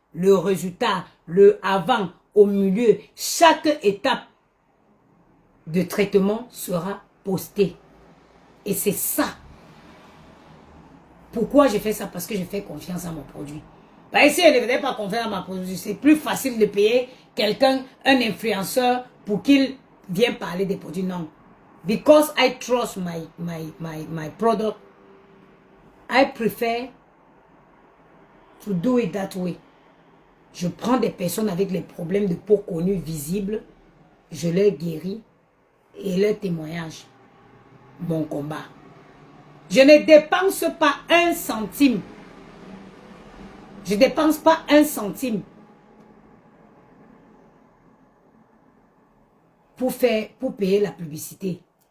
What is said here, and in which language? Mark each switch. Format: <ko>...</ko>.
<fr>Le résultat, le avant, au milieu. Chaque étape de traitement sera postée. Et c'est ça. Pourquoi je fais ça? Parce que je fais confiance à mon produit. Parce que si je ne faisais pas confiance à mon produit, c'est plus facile de payer quelqu'un, un influenceur, pour qu'il vienne parler des produits. Non.</fr> <en>Because I trust my product, I prefer to do it that way.</en> <fr>Je prends des personnes avec les problèmes de peau connus, visibles, je les guéris et leur témoignage, mon combat. Je ne dépense pas un centime. Je ne dépense pas un centime pour payer la publicité.</fr>